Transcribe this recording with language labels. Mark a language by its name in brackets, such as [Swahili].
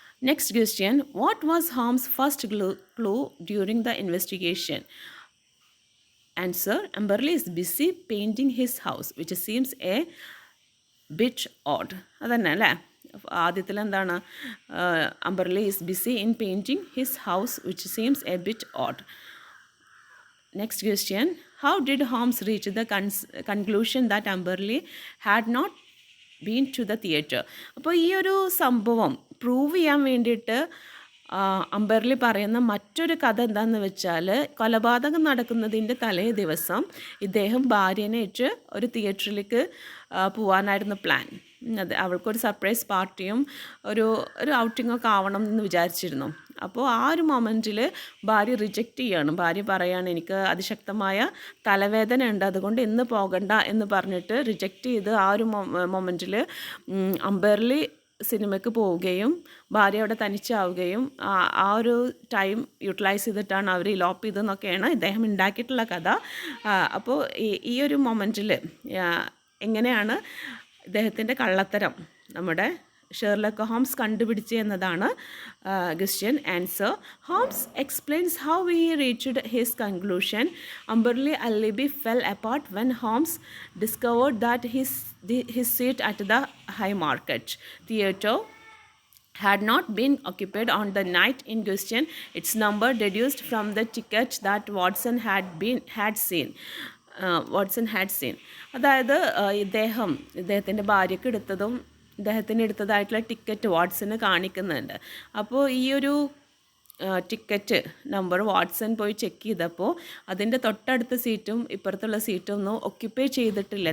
[English] Next question: what was Holmes first clue during the investigation? Answer: Amberley is busy painting his house, which seems a bit odd. [Malayalam] അതന്നെ അല്ലേ, ആദ്യത്തിൽ എന്താണ്, [English] Amberley is busy in painting his house, which seems a bit odd. Next question: how did Holmes reach the conclusion that Amberley had not been to the theatre? [Malayalam] അപ്പോൾ ഈ ഒരു സംഭവം prove ചെയ്യാൻ വേണ്ടിയിട്ട് അംബർലി പറയുന്ന മറ്റൊരു കഥ എന്താണെന്ന് വെച്ചാൽ, കൊലപാതകം നടക്കുന്നതിൻ്റെ തലേ ദിവസം ഇദ്ദേഹം ഭാര്യനേറ്റ് ഒരു തിയേറ്ററിലേക്ക് പോകാനായിരുന്നു പ്ലാൻ. അത് അവൾക്കൊരു സർപ്രൈസ് പാർട്ടിയും ഒരു ഔട്ടിങ്ങൊക്കെ ആവണം എന്ന് വിചാരിച്ചിരുന്നു. അപ്പോൾ ആ ഒരു മൊമെൻറ്റിൽ ഭാര്യ റിജക്റ്റ് ചെയ്യാണ്. ഭാര്യ പറയാണ്, എനിക്ക് അതിശക്തമായ തലവേദന ഉണ്ട്, അതുകൊണ്ട് ഇന്ന് പോകണ്ട എന്ന് പറഞ്ഞിട്ട് റിജക്റ്റ് ചെയ്ത് ആ ഒരു മൊമെൻറ്റിൽ അംബർലി സിനിമയ്ക്ക് പോവുകയും ഭാര്യ അവിടെ തനിച്ചാവുകയും ആ ഒരു ടൈം യൂട്ടിലൈസ് ചെയ്തിട്ടാണ് അവർ ഇലോപ്പ് ചെയ്തതെന്നൊക്കെയാണ് ഇദ്ദേഹം ഉണ്ടാക്കിയിട്ടുള്ള കഥ. അപ്പോൾ ഈ ഒരു മൊമെൻറ്റിൽ എങ്ങനെയാണ് ഇദ്ദേഹത്തിൻ്റെ കള്ളത്തരം നമ്മുടെ ഷെർലക് ഹോംസ് കണ്ടുപിടിച്ച് എന്നതാണ് question. [English] Answer: Holmes explains how he reached his conclusion. Amberley alibi fell apart when Holmes discovered that his seat at the High Market Theatre had not been occupied on the night in question, its number deduced from the ticket that Watson had seen. Watson had seen. [Malayalam] അതായത് ഇദ്ദേഹത്തിൻ്റെ ഭാര്യയ്ക്ക് ഇദ്ദേഹത്തിന് എടുത്തതായിട്ടുള്ള ticket വാട്സന് കാണിക്കുന്നുണ്ട്. അപ്പോൾ ഈ ഒരു ticket number Watson പോയി check ചെയ്തപ്പോൾ അതിൻ്റെ തൊട്ടടുത്ത സീറ്റും ഇപ്പുറത്തുള്ള സീറ്റും ഒന്നും ഒക്യുപ്പൈ ചെയ്തിട്ടില്ല.